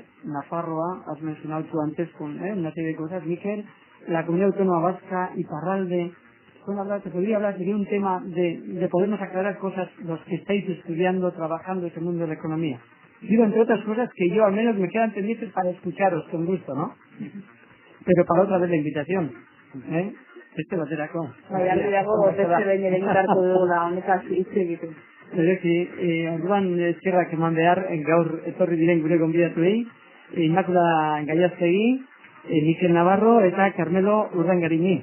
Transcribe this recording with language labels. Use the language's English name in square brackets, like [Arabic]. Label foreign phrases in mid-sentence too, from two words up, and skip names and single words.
[Spanish] Nafarroa, has mencionado tú antes con una serie de cosas, Miquel, la Comunidad Autónoma Vasca, Iparralde. Se podría hablar, sería un tema de podernos aclarar cosas los que estáis estudiando, trabajando en ese mundo de la economía. Digo, entre otras cosas, que yo al menos me quedan pendientes para escucharos con gusto, ¿no? Pero para otra vez la invitación, [Basque] Beste baterako. Aldiago, beste behin ere indartu dugula, honetaz hitz egiten. Orduan eskerrak eman behar gaur etorri diren gure gonbidatuei, Inmaculada Gallastegi, Miquel Navarro eta Carmelo Urdangarini.